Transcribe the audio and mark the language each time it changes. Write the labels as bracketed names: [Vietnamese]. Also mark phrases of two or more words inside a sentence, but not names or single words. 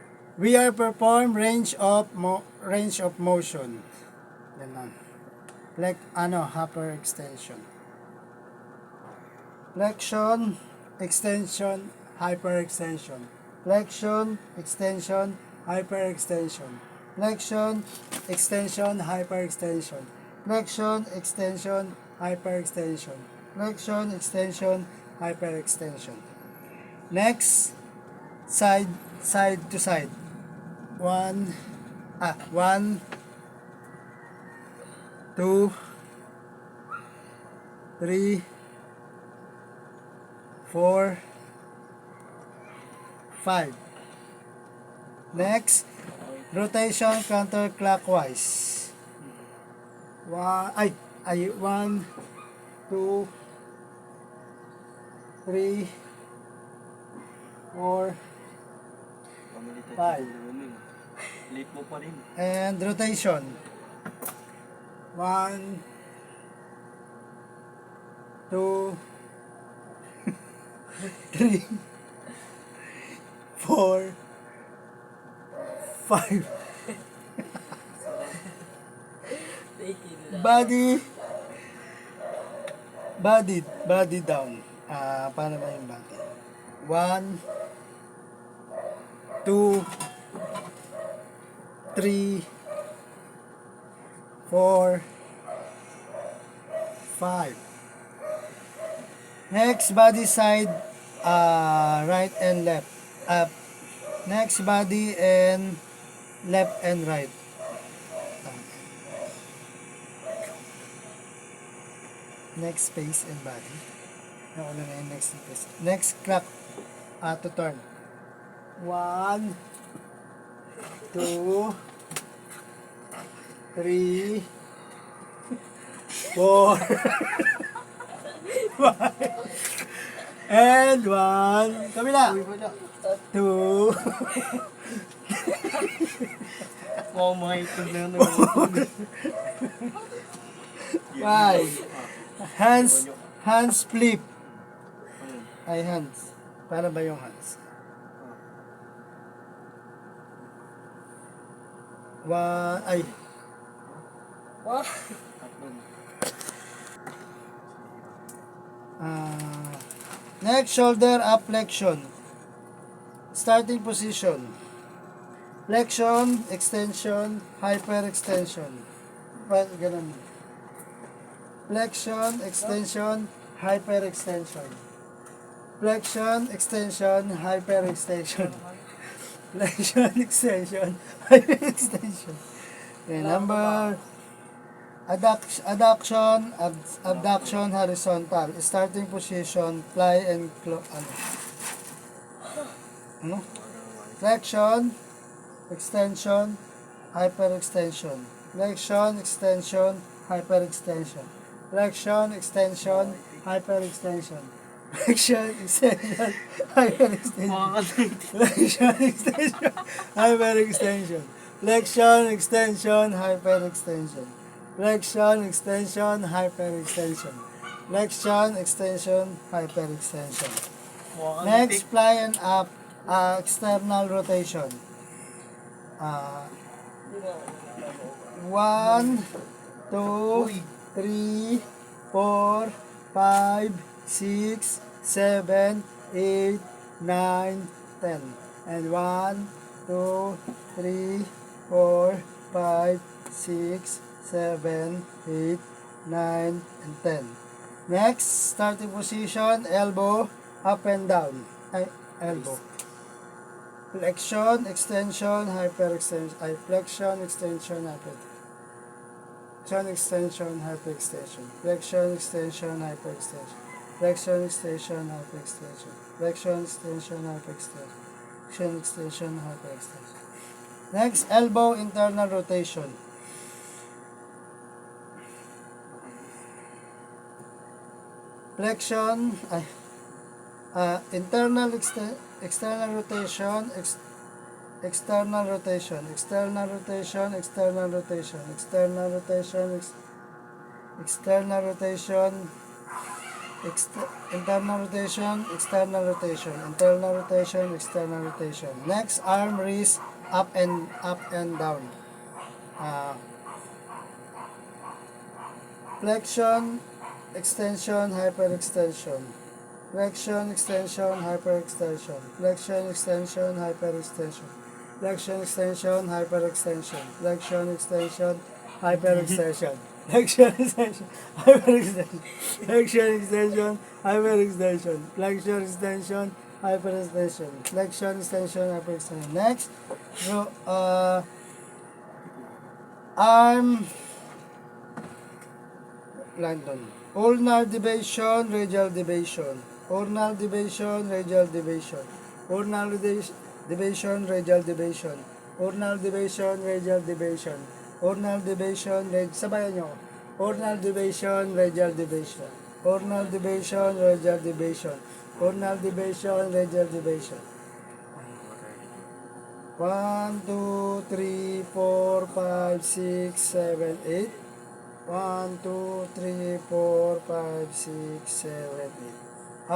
[English] We are perform range of motion. Ganon. Like hyperextension. Flexion, extension, hyperextension. Flexion, extension, hyperextension. Flexion, extension, hyperextension. Flexion, extension, hyperextension. Flexion, extension, hyperextension. Next, side to side. One, two, three, 4, 5. Next, rotation counterclockwise. 1, 2, 3, 4, 5. [Filipino] Late mo pa rin. [English] And rotation. 1, 2, 3, 4, 5. Body down. [Filipino] Paano ba yung body? 1, 2, 3, 4, 5. [English] Next, body side, right and left. Next, body and left and right. Next, face and body. [Filipino] Nauna na yung [English] next face. Next, clock to turn. 1, 2, 3, 4, 5, and 1. [Filipino] Kabila. [English] 2, [Filipino] Wow, mga ipag na yun. [English] 5. Hands flip. Ay, hands. [Filipino] Paano ba yung hands? 1, ay. [English] Next, shoulder up flexion. Starting position. Flexion, extension, hyperextension. [Filipino] Ganun. [English] Flexion, extension, hyperextension. Flexion, extension, hyperextension. Flexion, extension, hyperextension. Okay, number abduction, horizontal. Starting position, fly and flexion, extension, hyperextension. Flexion, extension, hyperextension. Flexion, extension, hyperextension. Flexion, extension, hyperextension. Flexion, extension, hyperextension. Flexion, extension, hyperextension. Flexion, extension, hyperextension. Flexion, extension, hyperextension. Next, fly and up, external rotation. 1, 2, 3, 4, 5, 6, 7, 8, 9, 10. And 1, 2, 3, 4, 5, 6, 7, 8, 9, and 10. Next, starting position, elbow, up and down. Elbow. Flexion, extension, hyperextension. Flexion, extension, hyperextension. Extension, hyperextension. Flexion, extension, hyperextension. Flexion, extension, hyperextension. Flexion, extension, hyperextension. Flexion, extension, hyperextension. Next, elbow, internal rotation. Flexion, internal external rotation, external rotation, external rotation, external rotation, external rotation, external rotation, internal rotation, external rotation, internal rotation, external rotation. Next, arm, wrist, up and down. Ah, flexion, extension, hyperextension. Flexion, extension, hyperextension. Flexion, extension, hyperextension. Flexion, extension, hyperextension. Flexion, extension, hyperextension. Flexion, extension, hyperextension. Flexion, extension, hyperextension. Flexion, extension, hyperextension. Flexion, extension, hyperextension. Next, so, arm London. Ulnar deviation, radial deviation. Ulnar deviation, radial deviation. Ulnar deviation, radial deviation. Ulnar deviation, radial deviation. Ulnar deviation, [Filipino] sabayan nyo. [English] Ulnar deviation, radial deviation. Ulnar deviation, radial deviation. Ulnar deviation, radial deviation. 1, 2, 3, 4, 5, 6, 7, 8. 1, 2, 3, 4, 5, 6, 7, 8.